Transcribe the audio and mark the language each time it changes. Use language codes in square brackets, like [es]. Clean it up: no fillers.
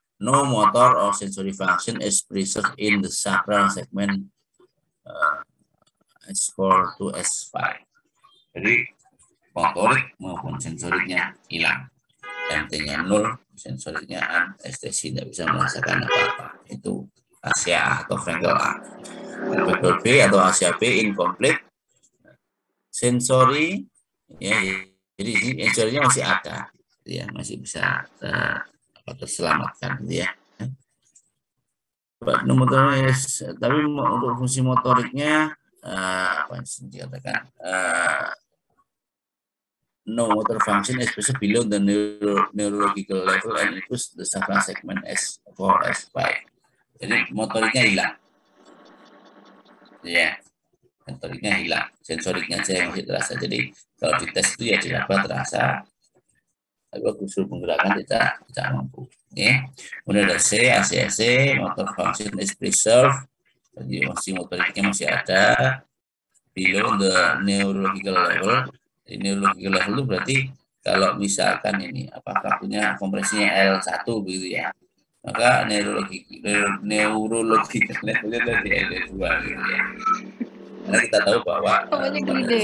[en] No motor or sensory function is preserved in the sacral segment S4 to S5. [id] Jadi motorik maupun sensoriknya hilang. MT-nya 0, sensoriknya anestesi, tidak bisa merasakan apa-apa. Itu ACA atau Frankel A. Factor B atau ACA B incomplete. Sensori ya, jadi sensorinya masih ada, ya, masih bisa terselamatkan, ya. Tapi untuk fungsi motoriknya apa yang dikatakan [en] no motor function especially below the neurological level and includes the sacral segment S4, S5. [id] Jadi motoriknya hilang. Ya, motoriknya hilang. Sensoriknya aja yang masih terasa. Jadi kalau dites itu ya diraba terasa. Tapi waktu menggerakkan tidak mampu. Ya. Kemudian ada C, ACC, [en] motor function is preserved. [id] Jadi masih motoriknya masih ada. [en] Below the neurological level. [id] Di neurological level itu berarti kalau misalkan ini apa frakturnya kompresinya L1 begitu ya, maka neurological levelnya dari L2 gitu ya. Karena kita tahu bahwa tulang itu